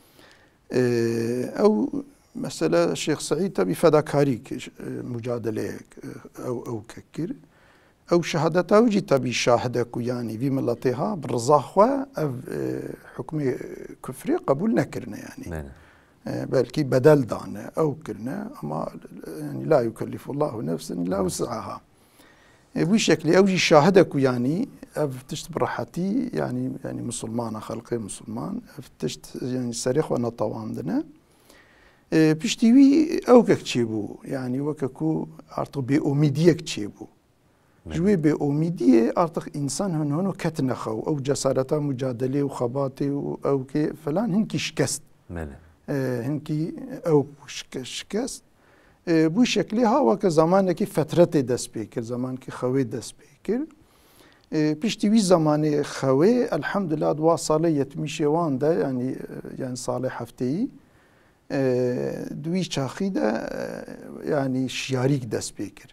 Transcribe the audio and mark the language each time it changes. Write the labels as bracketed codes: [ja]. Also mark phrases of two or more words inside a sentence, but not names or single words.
[ku] Ew mesela Şêx Seîd tabii fedakarî mücadeleyek ew kir. Ew şehadeta wî jî tabii şahide ku yani vî miletê ha bi rıza xwe ev hukmê küfrê qebûl nekirine yani. Belkî bedel dane ew kirine ama yani [ar] لا يكلف الله نفسا إلا وسعها. [tr] Bu şekli [ku] ew jî şahide ku yani ev tişt bi rahatî yani Müslümana xelqê Müslüman ev tişt yani serê xwe netawan dine. Piştî wî ewkek çêbû yani weke ku artık bêumîdiyek çêbû. Ji wê bêumîdiyê artık insan hûn ketine xew ew cesareta mücadelê û xebatê û ewkê falan hinkî şikest. Hinkî ew şikest. [tr] Bu şekli [ku] ha weke zamanekî fetretê dest pê kir, zamankî xewê dest pê kir. Piştî wî zamanê xewê elhamdülillah dua salê 70 wan de yani salê hefteyî di wî çaxî de yani şiyarîk dest pê kir.